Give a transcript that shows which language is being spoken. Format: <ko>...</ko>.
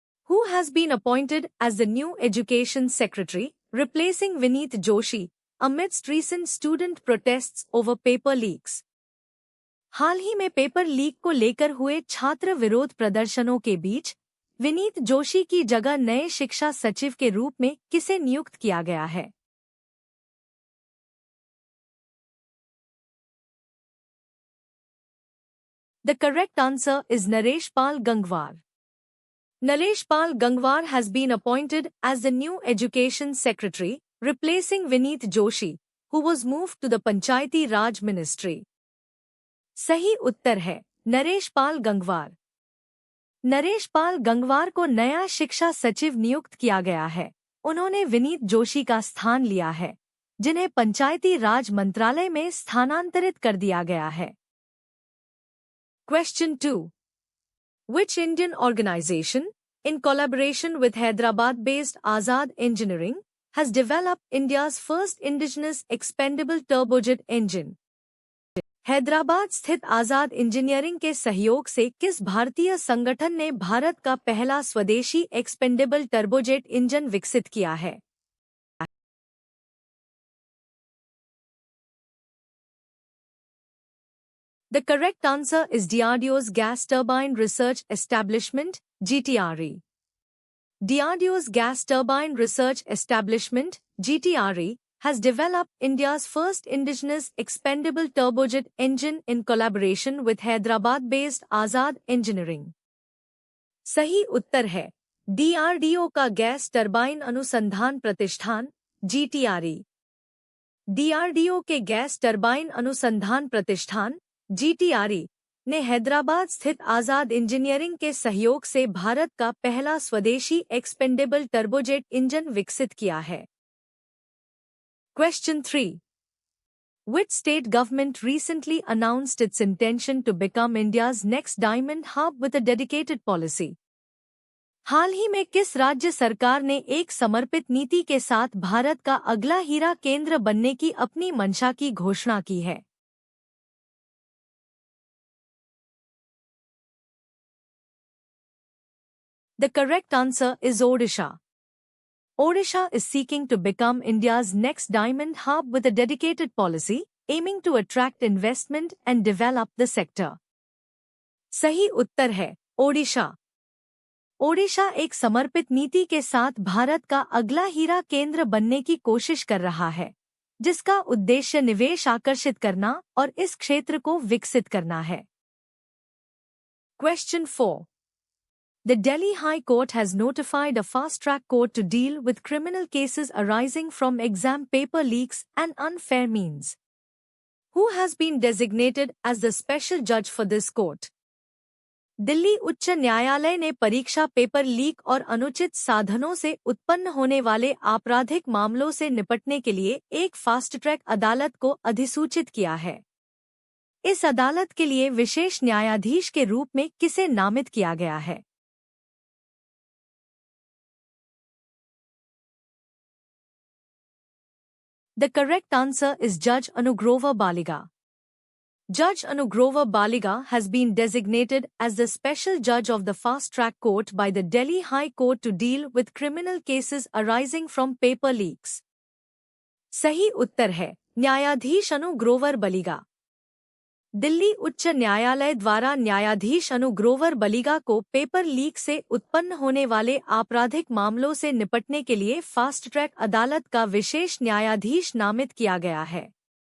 <en>Who has been appointed as the new Education Secretary, replacing Vineet Joshi, amidst recent student protests over paper leaks?</en> <hi>हाल ही में paper leak को लेकर हुए छात्र विरोध प्रदर्शनों के बीच विनीत जोशी की जगह नए शिक्षा सचिव के रूप में किसे नियुक्त किया गया है?</hi> <en>The correct answer is Naresh Pal Gangwar. Naresh Pal Gangwar has been appointed as the new Education Secretary, replacing Vineet Joshi, who was moved to the Panchayati Raj Ministry.</en> <hi>सही उत्तर है नरेश पाल गंगवार। नरेश पाल गंगवार को नया शिक्षा सचिव नियुक्त किया गया है। उन्होंने विनीत जोशी का स्थान लिया है, जिन्हें पंचायती राज मंत्रालय में स्थानांतरित कर दिया गया है।</hi> <en>Question 2. Which Indian organization, in collaboration with Hyderabad-based Azad Engineering, has developed India's first indigenous expendable turbojet engine?</en> <hi>Hyderabad स्थित आजाद इंजीनियरिंग के सहयोग से किस भारतीय संगठन ने भारत का पहला स्वदेशी एक्सपेंडेबल टर्बोजेट इंजन विकसित किया है?</hi> <en>The correct answer is DRDO's Gas Turbine Research Establishment, GTRE. DRDO's Gas Turbine Research Establishment, GTRE, has developed India's first indigenous expendable turbojet engine in collaboration with Hyderabad-based Azad Engineering.</en> <hi>सही उत्तर है DRDO का gas turbine अनुसंधान प्रतिष्ठान GTRE. DRDO के gas turbine अनुसंधान प्रतिष्ठान GTRE ने हैदराबाद स्थित आजाद इंजीनियरिंग के सहयोग से भारत का पहला स्वदेशी एक्सपेंडेबल टर्बोजेट इंजन विकसित किया है।</hi> <en>Question 3. Which state government recently announced its intention to become India's next diamond hub with a dedicated policy?</en> <hi>हाल ही में किस राज्य सरकार ने एक समर्पित नीति के साथ भारत का अगला हीरा केंद्र बनने की अपनी मंशा की घोषणा की है?</hi> <en>The correct answer is Odisha. Odisha is seeking to become India's next diamond hub with a dedicated policy, aiming to attract investment and develop the sector.</en> <hi>सही उत्तर है ओडिशा। ओडिशा एक समर्पित नीति के साथ भारत का अगला हीरा केंद्र बनने की कोशिश कर रहा है, जिसका उद्देश्य निवेश आकर्षित करना और इस क्षेत्र को विकसित करना है।</hi> <en>Question 4. The Delhi High Court has notified a fast-track court to deal with criminal cases arising from exam paper leaks and unfair means. Who has been designated as the special judge for this court?</en> <hi>Delhi उच्च न्यायालय ने परीक्षा paper leak और अनुचित साधनों से उत्पन्न होने वाले आपराधिक मामलों से निपटने के लिए एक फास्ट ट्रैक अदालत को अधिसूचित किया है। इस अदालत के लिए विशेष न्यायाधीश के रूप में किसे नामित किया गया है?</hi> <en>The correct answer is Judge Anugrova Baliga. Judge Anugrova Baliga has been designated as the special judge of the fast-track court by the Delhi High Court to deal with criminal cases arising from paper leaks.</en> <hi>सही उत्तर है न्यायाधीश अनुग्रोवर बलिगा। दिल्ली उच्च न्यायालय द्वारा न्यायाधीश अनुग्रोवर बलिगा को paper leak से उत्पन्न होने वाले आपराधिक मामलों से निपटने के लिए फास्ट ट्रैक अदालत का विशेष न्यायाधीश नामित किया गया है।</hi>